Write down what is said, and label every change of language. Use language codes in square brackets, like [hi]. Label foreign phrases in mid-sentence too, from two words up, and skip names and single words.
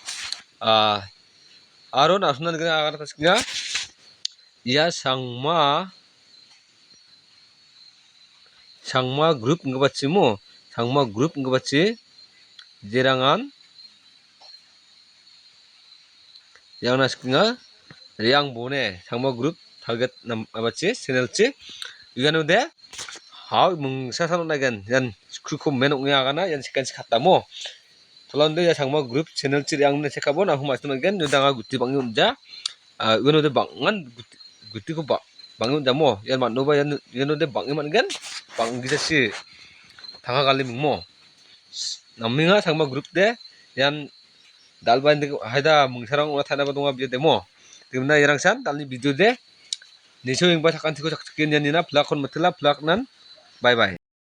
[grt] aro nasuna gen agar taskinga ya sangma group ngbachi mo sangma group ngbachi jerangan yang naskinga yang bone sangma group target nam abachi channel chi igano de haw mung sasan nagen yan skruko menok nga gana yan sekan sikata mo tolande ya sangma group channel chi yang ne sekabo na humas nagen nudanga gutti bangi umja igano de bangan gutti ko bangi umja mo yan manova yan igano de bangi man gen bangi si tanga kali mo naminga sangma group de yan dalbain de haida mungsarang ora thana ba donga biye demo timna yarangsan dalni video de niso ingba sakan tiko sakkin yanina plakon matla plak nan [en] bye bye